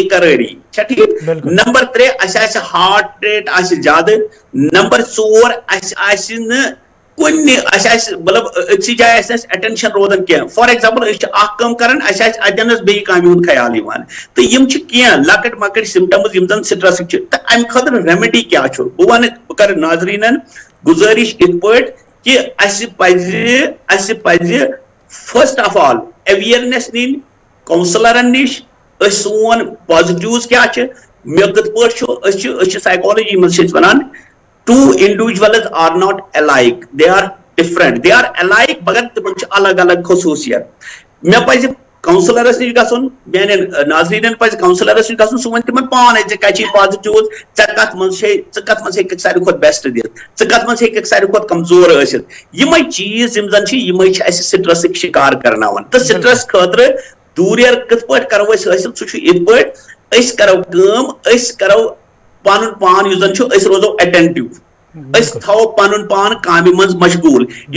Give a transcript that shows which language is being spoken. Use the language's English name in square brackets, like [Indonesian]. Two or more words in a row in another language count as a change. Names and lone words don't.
[Kashmiri] قرٲری چھا ٹھیٖک نمبر 3 اَسہِ آسہِ ہارٹ ریٹ آسہِ زیادٕ نمبر 4 اَسہِ آسہِ نہٕ کُنہِ اَسہِ آسہِ مطلب أکسٕے جایہِ آسہِ اَسہِ اٹینشن روزان کینٛہہ [English] for example [Kashmiri] أسۍ چھِ اکھ کٲم کران اَسہِ آسہِ اتٮ۪نس بیٚیہِ کامہِ ہُنٛد خیال یِوان تہٕ یِم چھِ کینٛہہ لۄکٕٹۍ مۄکٕٹۍ سمپٹمز یِم زن سٹرسٕکۍ چھِ تہٕ امہِ خٲطرٕ ریمڈی کیاہ چھُ بہٕ وَنہٕ بہٕ کرٕ ناظریٖنن گُزٲرِش یِتھ پٲٹھۍ کہِ اَسہِ پزِ [English] first of all awareness [Kashmiri] نِنۍ کونسلرن نِش أسۍ سون پازِٹِوز کیاہ چھِ مےٚ کِتھ پٲٹھۍ چھُ أسۍ چھِ سایکالجی منٛز چھِ أسۍ وَنان [English] two individuals are not alike they are different they are alike [Kashmiri] مگر تِمن چھِ الگ الگ خصوٗصیت مےٚ پزِ کونسلرس نِش گژھُن میانٮ۪ن ناظریٖنن پزِ کونسلرس نِش گژھُن سُہ وَنہِ تِمن پانے ژےٚ کَتہِ چھِ پازِٹِوز ژےٚ کتھ منٛز چھے ژٕ کتھ منٛز ہیٚککھ ساروی کھۄتہٕ بیسٹ دِتھ ژٕ کتھ منٛز ہیٚککھ ساروی کھۄتہٕ کمزور ٲسِتھ یِمے چیٖز یِم زن چھِ یِمے چھِ اَسہِ سٹرسٕکۍ شِکار کرناوان تہٕ سٹرس خٲطرٕ دوٗریر کِتھ پٲٹھۍ کرو أسۍ حٲصِل سُہ چھُ یِتھ پٲٹھۍ أسۍ کرو کٲم أسۍ کرو پنُن پان یُس زن چھُ أسۍ روزو اٹینٹِو أسۍ تھاوو پنُن پان کامہِ منٛز مشغوٗل یُس